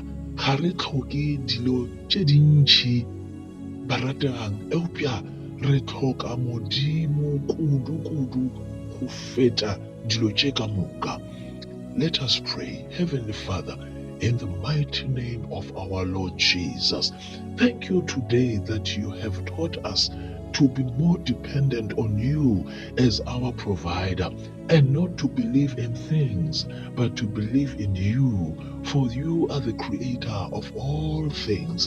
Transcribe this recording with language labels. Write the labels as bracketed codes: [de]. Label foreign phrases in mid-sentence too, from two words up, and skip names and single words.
[nso] Ga re tlhoke dilo tše dintšhi barategang, eupša re tlhoka Modimo kudu go feta dilo tše ka moka. [en] Let us pray. Heavenly Father, in the mighty name of our Lord Jesus, thank you today that you have taught us to be more dependent on you as our provider and not to believe in things, but to believe in you, for you are the creator of all things.